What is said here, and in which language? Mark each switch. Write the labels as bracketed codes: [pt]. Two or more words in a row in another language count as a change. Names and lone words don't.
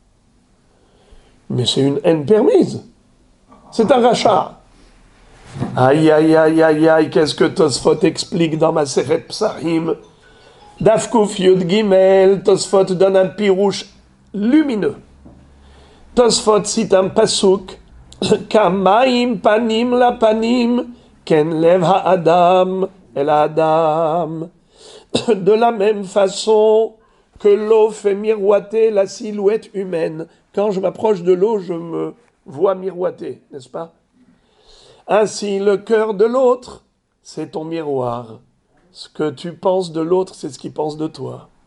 [fr] Mais c'est une haine permise. C'est un rachat. Aïe, aïe, aïe, aïe, aïe, qu'est-ce que Tosfot explique dans ma Seret Psahim? [he] דף קוף יוד גימל, [fr] Tosfot donne un pirouche lumineux. Tosfot cite un pasouk, [he] כמים פנים לפנים, כן לב האדם אל האדם. [fr] De la même façon que l'eau fait miroiter la silhouette humaine. Quand je m'approche de l'eau, je me vois miroiter, n'est-ce pas? Ainsi, le cœur de l'autre, c'est ton miroir. Ce que tu penses de l'autre, c'est ce qu'il pense de toi.